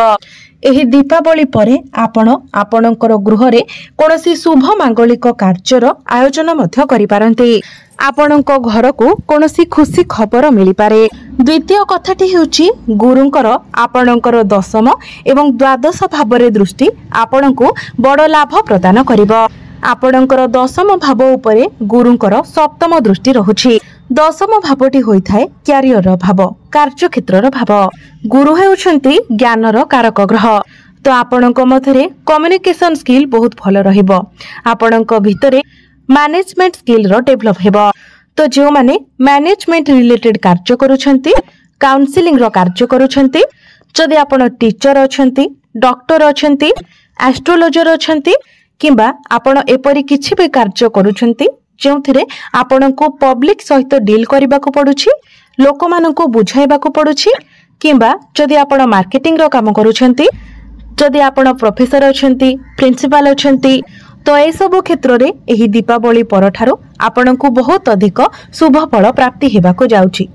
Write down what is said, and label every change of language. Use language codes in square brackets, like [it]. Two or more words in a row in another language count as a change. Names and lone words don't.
[or] ଏହି ଦୀପାବଳି ପରେ ଆପଣ ଆପଣଙ୍କର ଗୃହ ରେ କୌଣସି ଶୁଭ ମାଙ୍ଗଳିକ କାର୍ଯ୍ୟର ଆୟୋଜନ ମଧ୍ୟ କରି ପାରନ୍ତି। ଆପଣଙ୍କ ଘର କୁ କୌଣସି ଖୁସି ଖବର ମିଳି ପାରେ। ଦ୍ୱିତୀୟ କଥାଟି ହେଉଛି ଗୁରୁଙ୍କର ଆପଣଙ୍କର ଦଶମ ଏବଂ ଦ୍ୱାଦଶ ଭାବରେ ଦୃଷ୍ଟି ଆପଣଙ୍କୁ ବଡ଼ ଲାଭ ପ୍ରଦାନ କରିବ। ଆପଣଙ୍କର ଦଶମ ଭାବ ଉପରେ ଗୁରୁଙ୍କର ସପ୍ତମ ଦୃଷ୍ଟି ରହୁଛି। ଦଶମ ଭାବଟି ହୋଇଥାଏ କ୍ୟାରିଅର ଭାବ, କାର୍ଯ୍ୟ କ୍ଷେତ୍ରର ଭାବ। ଗୁରୁ ହେଉଛନ୍ତି ଜ୍ଞାନର କାରକ ଗ୍ରହ। ତ ଆପଣଙ୍କ ମଧ୍ୟରେ [en] communication skill [or] ବହୁତ ଭଲ ରହିବ। ଆପଣଙ୍କ ଭିତରେ [en] management skill [or] ର ଡେଭଲପ ହେବ। ତ ଯୋ ମାନେ [en] management related [or] କାର୍ଯ୍ୟ କରୁଛନ୍ତି, କାଉନସେଲିଂ ର କାର୍ଯ୍ୟ କରୁଛନ୍ତି, ଯଦି ଆପଣ ଟିଚର ଅଛନ୍ତି, ଡକ୍ଟର ଅଛନ୍ତି, ଆଷ୍ଟ୍ରୋଲୋଜର ଅଛନ୍ତି କିମ୍ବା ଆପଣ ଏପରି କିଛି ଭି କାର୍ଯ୍ୟ କରୁଛନ୍ତି ଯେଉଁଥିରେ ଆପଣଙ୍କୁ ପବ୍ଲିକ ସହିତ ଡିଲ କରିବାକୁ ପଡୁଛି, ଲୋକମାନଙ୍କୁ ବୁଝାଇବାକୁ ପଡୁଛି, କିମ୍ବା ଯଦି ଆପଣ ମାର୍କେଟିଂ ର କାମ କରୁଛନ୍ତି, ଯଦି ଆପଣ ପ୍ରଫେସର ଅଛନ୍ତି, ପ୍ରିନ୍ସିପାଲ ଅଛନ୍ତି, ତ ଏ ସବୁ କ୍ଷେତ୍ର ରେ ଏହି ଦୀପାବଳି ପରଠାରୁ ଆପଣଙ୍କୁ ବହୁତ ଅଧିକ ଶୁଭ ଫଳ ପ୍ରାପ୍ତି ହେବାକୁ ଯାଉଛି।